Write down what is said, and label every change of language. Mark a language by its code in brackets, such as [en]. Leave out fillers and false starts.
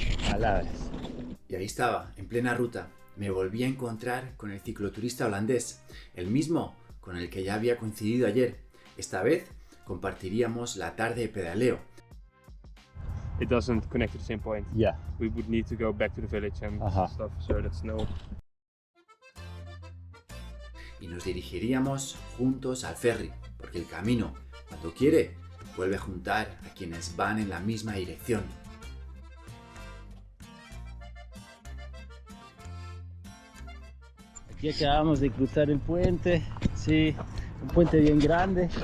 [es] Palabras. Y ahí estaba, en plena ruta, me volví a encontrar con el cicloturista holandés, el mismo con el que ya había coincidido ayer. Esta vez compartiríamos la tarde de pedaleo. [en] It doesn't connect to the same point. Yeah. We would need to go back to the village and stuff, so that's no. [es] Y nos dirigiríamos juntos al ferry, porque el camino, cuando quiere, vuelve a juntar a quienes van en la misma dirección. Aquí acabamos de cruzar el puente, sí, un puente bien grande.